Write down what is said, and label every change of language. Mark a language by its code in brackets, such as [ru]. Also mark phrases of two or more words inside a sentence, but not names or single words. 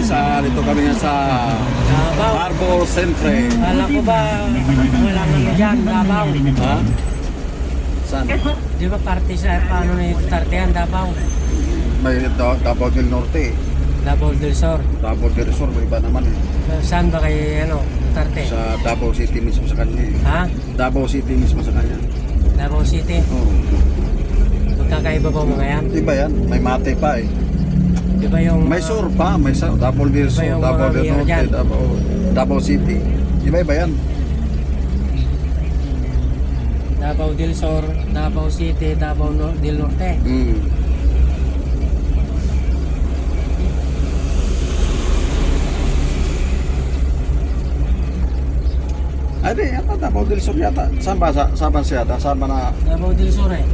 [tl] dito kami nga sa Davao. Harbor Centre. Kala ko ba walang ano dyan, Davao? Ha? Saan? Di ba party sa paano na Duterte yan, Davao? May Davao del Norte. Davao del Sur. Davao del Sur, may iba naman eh. Saan ba kay ano, Duterte? Sa Davao City mismo sa kanya eh. Ha? Davao City mismo sa kanya. Davao City? Oo. Magkakaiba ba mga yan? Iba yan, may mate pa eh. Di ba yung... May sur pa, may Davao del Sur, Iba yung Davao mga del beer Norte, dyan. Davao City. Iba yan. Davao del Sur, Davao City, Davao del Norte. Ay di, yata Davao del Sur yata. Saan ba siya yata? Saan ba na Davao del Sur eh.